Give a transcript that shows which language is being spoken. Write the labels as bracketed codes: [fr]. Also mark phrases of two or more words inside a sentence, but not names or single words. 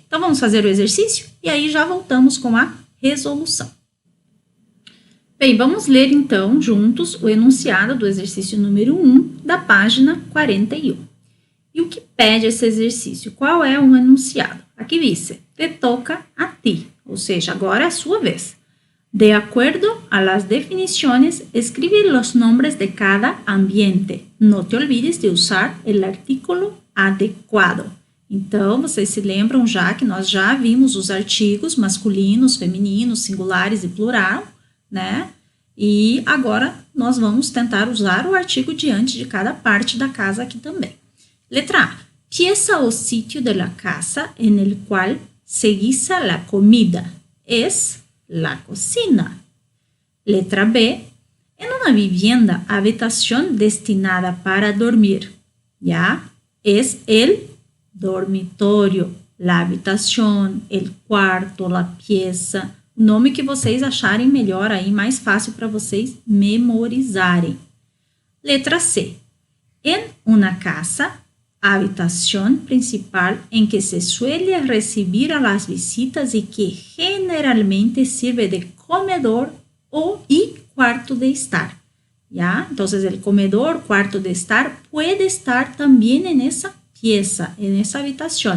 [pt] Então vamos fazer o exercício e aí já voltamos com a resolução. Bem, vamos ler então juntos o enunciado do exercício número 1 da página 41. E o que pede esse exercício? Qual é o enunciado? Aqui diz, [es] te toca a ti, [pt] ou seja, agora é a sua vez. [es] De acuerdo a las definiciones, escribe los nombres de cada ambiente. No te olvides de usar el artículo adecuado. [pt] Então, vocês se lembram já que nós já vimos os artigos masculinos, femininos, singulares e plural, né? E agora nós vamos tentar usar o artigo diante de cada parte da casa aqui também. Letra A. [es] Pieza o sitio de la casa en el cual se guisa la comida. Es la cocina. Letra B. En una vivienda, habitación destinada para dormir. Ya, es el dormitorio, la habitación, el cuarto, la pieza. [pt] O nome que vocês acharem melhor aí, mais fácil para vocês memorizarem. [es] Letra C. En una casa, habitación principal en que se suele recibir a las visitas y que generalmente sirve de comedor y cuarto de estar. ¿Ya? Entonces, el comedor, cuarto de estar, puede estar también en esa pieza, en esa habitación.